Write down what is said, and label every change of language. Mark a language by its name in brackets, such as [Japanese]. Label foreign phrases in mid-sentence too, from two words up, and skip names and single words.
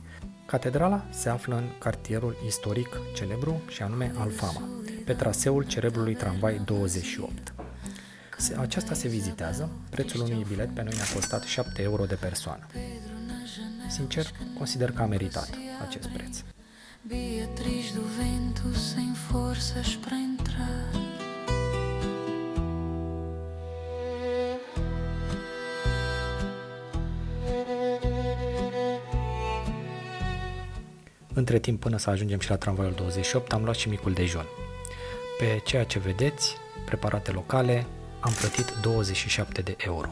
[Romanian] Catedrala se află în cartierul istoric celebru și anume Alfama, pe traseul celebrului tramvai 28. Aceasta se vizitează, prețul unui bilet pe noi ne-a costat 7 euro de persoană. Sincer, consider că a meritat acest preț. [Portuguese] Beatriz do vento sem forças para entrar. [Romanian] Între timp, până să ajungem și la tramvaiul 28, am luat și micul dejun. Pe ceea ce vedeți, preparate locale, am plătit 27 de euro.